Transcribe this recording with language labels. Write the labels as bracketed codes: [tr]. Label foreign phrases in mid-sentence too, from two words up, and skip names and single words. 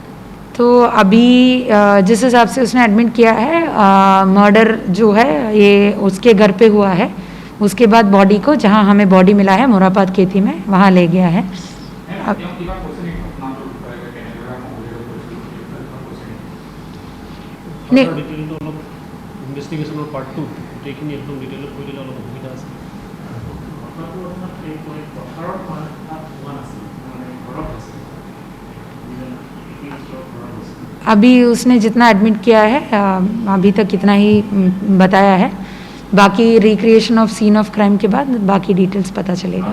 [hi] तो अभी जिस हिसाब से उसने एडमिट किया है, मर्डर जो है ये उसके घर पे हुआ है, उसके बाद बॉडी को जहाँ हमें बॉडी मिला है मोराबाद खेती में, वहाँ ले गया है। अब नहीं, [as] ইনভেস্টিগেশনৰ পাৰ্ট 2 গোটেইখিনি একদম ডিটেইলত কৈ দিলে অলপ অসুবিধা আছে। [hi] अभी उसने जितना एडमिट किया है अभी तक इतना ही बताया है, बाकी [en] recreation of scene of crime [hi] के बाद बाकी डिटेल्स पता चलेगा।